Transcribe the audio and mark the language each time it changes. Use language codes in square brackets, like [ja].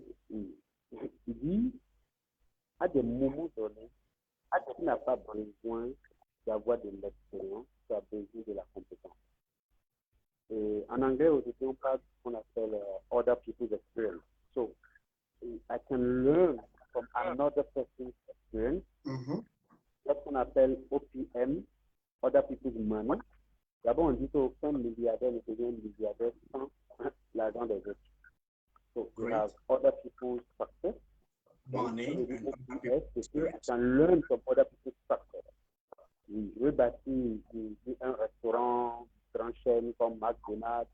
[fr] Il dit, à des moments donnés, tu n'as pas besoin d'avoir de l'expérience, tu as besoin de la compétence. Et en anglais, aujourd'hui, on parle de ce qu'on appelle [en] other people's experience. So, I can learn from another person's experience. [fr] C'est ce qu'on appelle OPM, [en] other people's money. [fr] D'abord, on dit qu'aucun milliardaire ne devient milliardaire sans l'argent des autres. [en] So, we have other people's success. Money. You can learn from other people's success. [fr] Je veux bâtir un restaurant, une grande chaîne comme McDonald's.